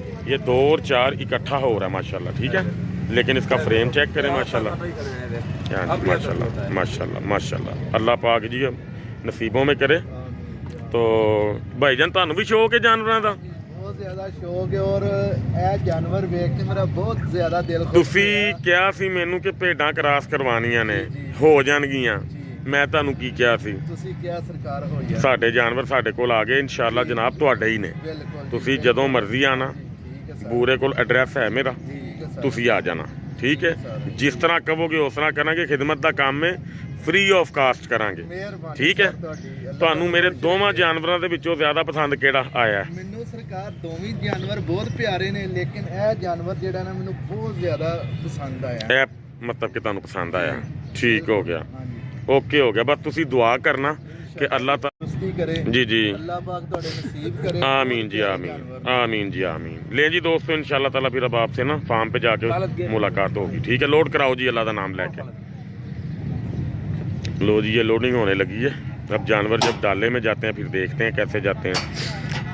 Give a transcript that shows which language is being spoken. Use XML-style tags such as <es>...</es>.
<hi>ये 2 और 4 इकट्ठा हो रहा है माशाल्लाह, ठीक है। लेकिन इसका फ्रेम चेक करें माशाल्लाह, माशाल्लाह माशाल्लाह माशाल्लाह। अल्लाह पाक जी नसीबों में करे। तो भाईजान तुहानू भी शौक है जानवरों का? बहुत ज़्यादा शौक है, और ਇਹ जानवर देख के मेरा बहुत ज़्यादा दिल खुश</hi> <pa>ਤੁਸੀਂ ਕਿਹਾ ਸੀ ਮੈਨੂੰ ਕਿ ਭੇਡਾਂ ਕਰਾਸ ਕਰਵਾਉਣੀਆਂ ਨੇ, ਹੋ ਜਾਣਗੀਆਂ। ਮੈਂ ਤੁਹਾਨੂੰ ਕੀ ਕਿਹਾ ਸੀ? ਤੁਸੀਂ ਕਿਹਾ ਸਰਕਾਰ ਹੋ ਗਿਆ। ਸਾਡੇ ਜਾਨਵਰ ਸਾਡੇ ਕੋਲ ਆ ਗਏ ਇਨਸ਼ਾਅੱਲਾ ਜਨਾਬ, ਤੁਹਾਡੇ ਹੀ ਨੇ। ਤੁਸੀਂ ਜਦੋਂ ਮਰਜ਼ੀ ਆਣਾ, ਬੂਰੇ ਕੋਲ ਐਡਰੈਸ ਹੈ ਮੇਰਾ, ਤੁਸੀਂ ਆ ਜਾਣਾ, ਠੀਕ ਹੈ। ਜਿਸ ਤਰ੍ਹਾਂ ਕਹੋਗੇ ਉਸ ਤਰ੍ਹਾਂ ਕਰਾਂਗੇ। ਖਿਦਮਤ ਦਾ ਕੰਮ ਹੈ,</pa> <en>free of cost</en> <pa>करांगे, ठीक है। ਤੁਹਾਨੂੰ ਮੇਰੇ ਦੋਵਾਂ ਜਾਨਵਰਾਂ ਦੇ ਵਿੱਚੋਂ ਜ਼ਿਆਦਾ ਪਸੰਦ ਕਿਹੜਾ ਆਇਆ? ਮੈਨੂੰ ਸਰਕਾਰ ਦੋਵੇਂ ਜਾਨਵਰ ਬਹੁਤ ਪਿਆਰੇ ਨੇ, ਲੇਕਿਨ ਇਹ ਜਾਨਵਰ ਜਿਹੜਾ ਨਾ ਮੈਨੂੰ ਬਹੁਤ ਜ਼ਿਆਦਾ ਪਸੰਦ ਆਇਆ। ਇਹ ਮਤਲਬ ਕਿ ਤੁਹਾਨੂੰ ਪਸੰਦ ਆਇਆ, ਠੀਕ ਹੋ ਗਿਆ, ਓਕੇ ਹੋ ਗਿਆ। ਬਸ ਤੁਸੀਂ ਦੁਆ ਕਰਨਾ</pa> <hi>कि अल्लाह ताला करे, जी जी अल्लाह पाक तुम्हारे नसीब करे। आमीन जी, आमीन आमीन जी आमीन। ले जी दोस्तों, इंशाल्लाह ताला फिर अब आपसे ना फार्म पे जाके मुलाकात होगी, ठीक है। लोड कराओ जी अल्लाह का नाम लेके। लो जी, ये लोडिंग होने लगी है। अब जानवर जब डाले में जाते हैं फिर देखते हैं कैसे जाते हैं।</hi>